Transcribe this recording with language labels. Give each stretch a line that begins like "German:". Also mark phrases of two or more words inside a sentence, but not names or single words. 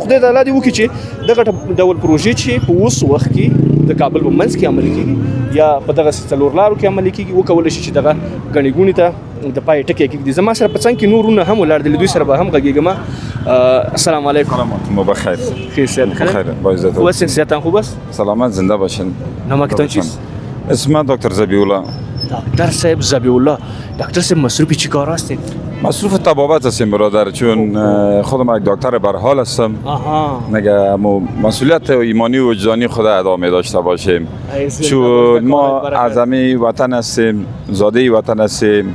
Pashto: خدای تعالی دې وکړي چې دغه ډول پروژې چې په اوس وخت کې د کابل په منځ کې عملي کېږي یا په دغه څلور لارو کې عملي کېږي وکولی شي چې دغه ګڼې ګوڼې ته د پای ټکی کېږدي. زما سره په څنګ کې نورونه هم ولاړ دي له دوی سره به هم غږېږم.
Arabic: السلام علیکم.
Persian: رحمتون بخیر. خیر سید بخیر با عزت. خوب هستین صحتان خوب است؟ سلامت زنده باشین. نامتون چیست؟ اسم دکتر زبیح الله. دکتر صاحب زبیح الله. دکتر صاحب مصروفی چی کار هستین؟ مصروف طبابت هستیم برادر، چون خودم یک دکتر برحال هستم. نگه مسئولیت ایمانی و وجدانی خود ادامه داشته باشیم، چون ما از همه وطن هستیم، زاده وطن هستیم.